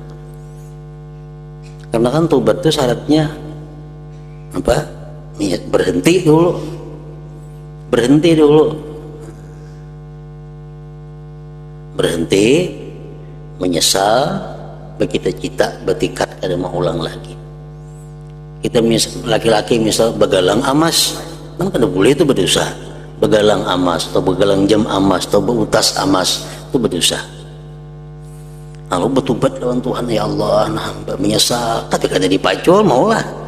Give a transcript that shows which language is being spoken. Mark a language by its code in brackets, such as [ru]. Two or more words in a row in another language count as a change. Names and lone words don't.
[id] Karena kan tobat itu syaratnya apa? Niat berhenti dulu. Berhenti dulu. Berhenti, menyesal, bercita-cita, bertekad kada mau ulang lagi. [bjn] Kita laki-laki misal begalang emas, kan kada boleh itu berdosa. Begalang emas atau begalang jam emas atau beutas emas itu berdosa. Lalu bertobat lawan Tuhan, ya Allah, nah, hamba menyesal, tapi kada dipacul, maulah.